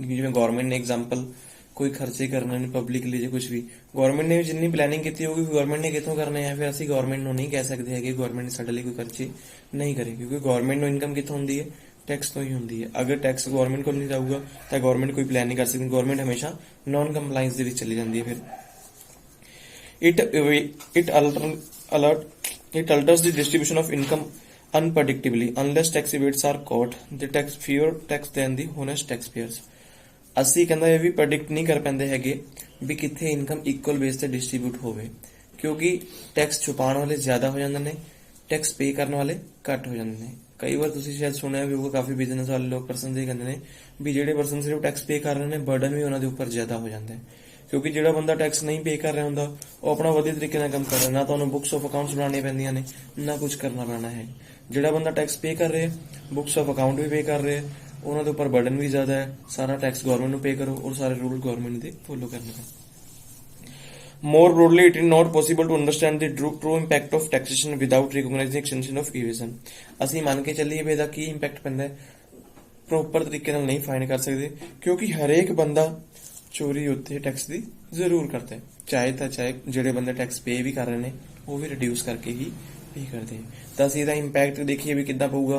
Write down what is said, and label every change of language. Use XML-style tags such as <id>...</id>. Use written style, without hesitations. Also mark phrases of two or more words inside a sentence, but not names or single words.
<pa>ਜਿਵੇਂ ਗਵਰਨਮੈਂਟ ਨੇ ਐਗਜ਼ਾਮਪਲ ਕੋਈ ਖਰਚੇ ਕਰਨੇ ਨੇ ਪਬਲਿਕਲੀ ਜੇ ਕੁਝ ਵੀ ਗਵਰਨਮੈਂਟ ਨੇ ਜਿੰਨੀ ਪਲੈਨਿੰਗ ਕੀਤੀ ਹੋਊਗੀ ਗਵਰਨਮੈਂਟ ਨੇ ਕਿੱਥੋਂ ਕਰਨੇ ਆ, ਫਿਰ ਅਸੀਂ ਗਵਰਨਮੈਂਟ ਨੂੰ ਨਹੀਂ ਕਹਿ ਸਕਦੇ ਹੈਗੇ ਗਵਰਨਮੈਂਟ ਨੇ ਸਾਡੇ ਲਈ ਕੋਈ ਖਰਚੇ ਨਹੀਂ ਕਰੇ, ਕਿਉਂਕਿ ਗਵਰਨਮੈਂਟ ਨੂੰ ਇਨਕਮ ਕਿੱਥੋਂ ਹੁੰਦੀ ਹੈ ਟੈਕਸ ਤੋਂ ਹੀ ਹੁੰਦੀ ਹੈ। ਅਗਰ</pa> <en>tax government</en> <pa>ਕੋਲ ਨਹੀਂ ਜਾਊਗਾ ਤਾਂ ਗਵਰਨਮੈਂਟ ਕੋਈ ਪਲਾਨ ਨਹੀਂ ਕਰ ਸਕਦੀ, ਗਵਰਨਮੈਂਟ ਹਮੇਸ਼ਾ</pa> <en>non compliance</en> <pa>ਦੇ ਵਿੱਚ ਚਲੀ ਜਾਂਦੀ ਹੈ।</pa> <en>ਫਿਰ it alters the distribution of income unpredictably unless tax evades are caught the tax fewer tax than the honest taxpayers।</en> <pa>ਅਸੀਂ ਕਹਿੰਦਾ ਇਹ ਵੀ ਪ੍ਰੈਡਿਕਟ ਨਹੀਂ ਕਰ ਪੈਂਦੇ ਹੈਗੇ ਵੀ ਕਿੱਥੇ</pa> <en>income equal base</en> <pa>ਤੇ ਡਿਸਟ੍ਰੀਬਿਊਟ ਹੋਵੇ, ਕਿਉਂਕਿ ਟੈਕਸ ਛੁਪਾਉਣ ਵਾਲੇ ਜ਼ਿਆਦਾ ਹੋ ਜਾਂਦੇ ਨੇ,</pa> <en>tax pay</en> <pa>ਕਰਨ ਵਾਲੇ ਘੱਟ ਹੋ ਜਾਂਦੇ ਨੇ। ਕਈ ਵਾਰ ਤੁਸੀਂ ਸ਼ਾਇਦ ਸੁਣਿਆ ਵੀ ਹੋਊਗਾ ਕਾਫੀ ਬਿਜ਼ਨਸ ਵਾਲੇ ਲੋਕ ਪਰਸਨ ਇਹ ਕਹਿੰਦੇ ਨੇ ਵੀ ਜਿਹੜੇ ਪਰਸਨ ਸਿਰਫ</pa> <en>tax pay</en> <pa>ਕਰ ਰਹੇ ਨੇ ਬਰਡਨ ਵੀ ਉਹਨਾਂ ਦੇ ਉੱਪਰ ਜ਼ਿਆਦਾ ਹੋ ਜਾਂਦਾ ਹੈ, ਕਿਉਂਕਿ ਜਿਹੜਾ ਬੰਦਾ ਟੈਕਸ ਨਹੀਂ ਪੇ ਕਰ ਰਿਹਾ ਹੁੰਦਾ ਉਹ ਆਪਣਾ ਵਧੀਆ ਤਰੀਕੇ ਨਾਲ ਕੰਮ ਕਰ ਰਿਹਾ, ਨਾ ਤਾਂ ਉਹਨੂੰ</pa> <en>books of accounts</en> <pa>ਬਣਾਉਣੀਆਂ ਪੈਂਦੀਆਂ ਨੇ ਨਾ ਕੁਝ ਕਰਨਾ ਪੈਣਾ ਹੈ। ਜਿਹੜਾ ਬੰਦਾ</pa> <en>tax pay</en> <pa>ਕਰ ਰਿਹਾ</pa> <en>books of account</en> <pa>ਵੀ ਪੇ ਕਰ ਰਿਹਾ ਉਹਨਾਂ ਦੇ ਉੱਪਰ ਬਰਡਨ ਵੀ ਜ਼ਿਆਦਾ ਹੈ, ਸਾਰਾ</pa> <en>tax government</en> <pa>ਨੂੰ ਪੇ ਕਰੋ ਔਰ ਸਾਰੇ ਰੂਲ ਗਵਰਨਮੈਂਟ ਦੇ ਫੋਲੋ ਕਰਨੇ ਪੈਣ।</pa> <en>More broadly, it is not possible to understand the true impact of taxation without recognizing extension of evasion।</en> <pa>ਅਸੀਂ ਮੰਨ ਕੇ ਚੱਲੀਏ ਵੀ ਇਹਦਾ ਕੀ ਇੰਪੈਕਟ ਪੈਂਦਾ ਹੈ ਪ੍ਰੋਪਰ ਤਰੀਕੇ ਨਾਲ ਨਹੀਂ ਫਾਈਂਡ ਕਰ ਸਕਦੇ, ਕਿਉਂਕਿ ਹਰੇਕ ਬੰਦਾ ਚੋਰੀ ਉੱਥੇ ਟੈਕਸ ਦੀ ਜ਼ਰੂਰ ਕਰਦਾ ਹੈ। ਚਾਹੇ ਜਿਹੜੇ ਬੰਦੇ</pa> <en>tax pay</en> <pa>ਵੀ ਕਰ ਰਹੇ ਨੇ ਉਹ ਵੀ ਰਿਡਿਊਸ ਕਰਕੇ ਹੀ ਪੇ ਕਰਦੇ ਹੈ। ਤਾਂ ਅਸੀਂ ਇਹਦਾ ਇੰਪੈਕਟ ਦੇਖੀਏ ਵੀ ਕਿੱਦਾਂ ਪਊਗਾ।</pa>